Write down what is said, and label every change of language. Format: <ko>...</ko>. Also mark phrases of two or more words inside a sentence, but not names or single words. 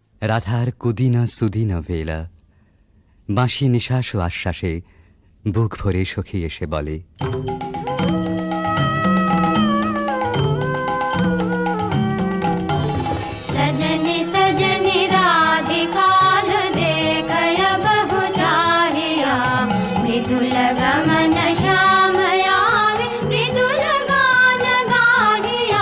<bn>রাধার কুদিন সুদিন বেলা, বাঁশি নিঃশ্বাস ও আশ্বাসে বুক ভরে সখী এসে বলে,</bn> <mai>सजनी सजनी राधिकाल देखय बहु चाहिया, मृदुल गमन श्याम आवे मृदुल गान गाहिया।</mai>